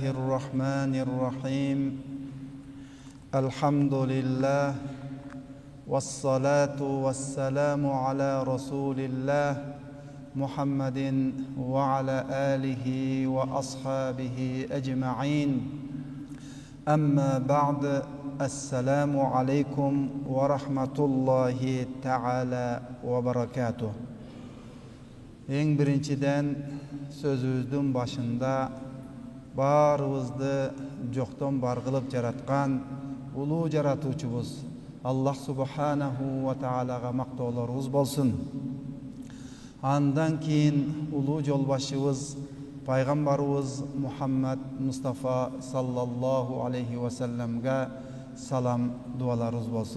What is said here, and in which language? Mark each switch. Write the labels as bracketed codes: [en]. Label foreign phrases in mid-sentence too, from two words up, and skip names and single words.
[ar] الرحمن الرحيم الحمد لله والصلاة والسلام على رسول الله محمد وعلى آله وأصحابه أجمعين أما بعد السلام عليكم ورحمة الله تعالى وبركاته. [ky] Eң birinciden sözümüzdün başında barыбызды жоқтон бар кылып жараткан улуу жаратуучубуз Аллах [ar] سبحانه وتعالى [ky] мактоолорубуз болсун. Андан кийин улуу жолбашчыбыз пайгамбарыбыз Мухаммад Мустафа [ar] صلى الله عليه وسلم [ky] салам дуаларыбыз болсун.